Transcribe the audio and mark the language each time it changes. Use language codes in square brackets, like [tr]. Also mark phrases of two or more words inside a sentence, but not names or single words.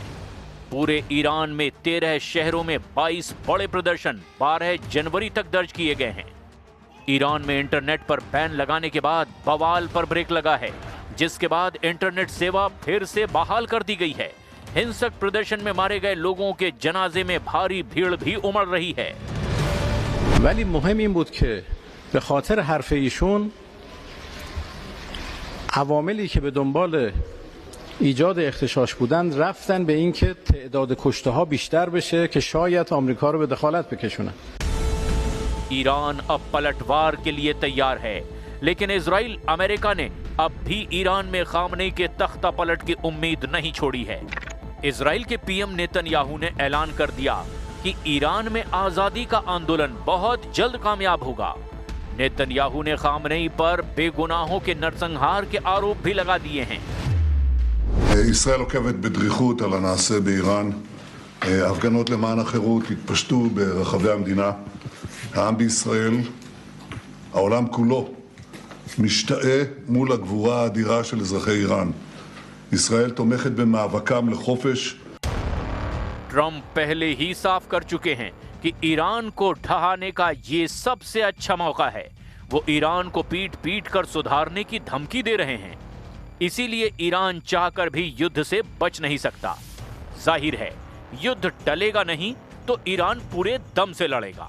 [hi] पूरे ईरान में 13 शहरों में 22 बड़े प्रदर्शन 12 जनवरी तक दर्ज किए गए हैं। ईरान में इंटरनेट पर बैन लगाने के बाद बवाल पर ब्रेक लगा है, जिसके बाद इंटरनेट सेवा फिर से बहाल कर दी गई है। हिंसक प्रदर्शन में मारे गए लोगों के जनाजे में भारी भीड़ भी उमड़ रही है। [fa] ولی مهم این بود که به خاطر حرف ایشون عواملی که به دنبال ایجاد اغتشاش بودن رفتن به این که تعداد کشته ها بیشتر بشه که شاید آمریکا رو به دخالت بکشونن. [hi] ईरान अब पलटवार के लिए तैयार है, लेकिन इजराइल अमेरिका ने अब भी ईरान में खामनेई के तख्ता पलट की उम्मीद नहीं छोड़ी है। इजराइल के PM नेतन्याहू ने ऐलान कर दिया कि ईरान में आजादी का आंदोलन बहुत जल्द कामयाब होगा। नेतन्याहू ने खामनेई पर बेगुनाहों के नरसंहार के आरोप भी लगा दिए हैं। [he] ישראל עוקבת בדריכות על הנעשה באיראן. הפגנות למען החירות התפשטו ברחבי המדינה. העם בישראל, העולם כולו, משתאה מול הגבורה האדירה של אזרחי איראן. ישראל תומכת במאבקם לחופש. [hi] ट्रंप पहले ही साफ कर चुके हैं कि ईरान को ढहाने का ये सबसे अच्छा मौका है। वो ईरान को पीट पीट कर सुधारने की धमकी दे रहे हैं। इसीलिए ईरान चाहकर भी युद्ध से बच नहीं सकता। जाहिर है, युद्ध टलेगा नहीं तो ईरान पूरे दम से लड़ेगा।